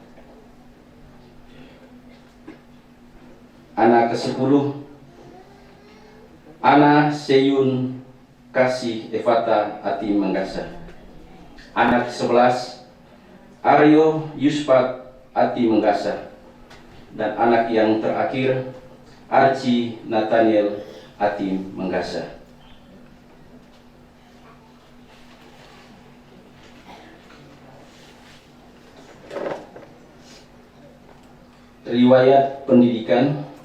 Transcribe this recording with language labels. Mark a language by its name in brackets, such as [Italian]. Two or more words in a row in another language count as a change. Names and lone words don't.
[Indonesian] Anak ke-10, Ana Seyun Kasih Evata Ati Menggasa. Anak ke-11, Aryo Yuspat Ati Menggasa. Dan anak yang terakhir, Archie Nathaniel Ati Menggasa. Riwayat pendidikan.